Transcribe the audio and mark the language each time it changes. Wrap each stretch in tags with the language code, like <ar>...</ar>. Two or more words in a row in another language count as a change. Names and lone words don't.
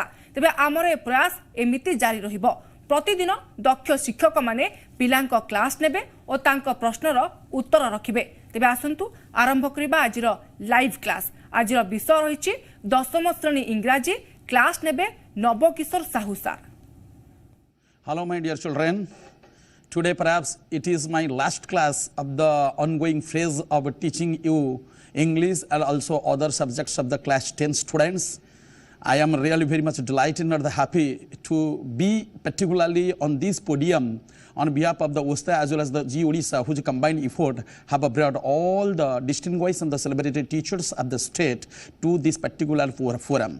<or>ତେବେ ଆମର ଏ ପ୍ରୟାସ ଏମିତି ଜାରି ରହିବ। ପ୍ରତିଦିନ ଦକ୍ଷ ଶିକ୍ଷକ ମାନେ ପିଲାଙ୍କ କ୍ଲାସ ନେବେ ଆଉ ତାଙ୍କ ପ୍ରଶ୍ନର ଉତ୍ତର ରଖିବେ। ତେବେ ଆସନ୍ତୁ ଆରମ୍ଭ କରିବା ଆଜିର ଲାଇଭ କ୍ଲାସ। ଆଜିର ବିଷୟ ରହିଛି ଦଶମ ଶ୍ରେଣୀ ଇଂରାଜୀ। କ୍ଲାସ ନେବେ ନବ କିଶୋର ସାହୁ ସାର।</or> <en>Hello my dear children. Today perhaps it is my last class of the ongoing phase of teaching you English and also other subjects of the class 10 students. I am really very much delighted and happy to be particularly on this podium on behalf of the OSSTA as well as the Zee Odisha, whose combined effort have brought all the distinguished and the celebrated teachers of the state to this particular forum.</en>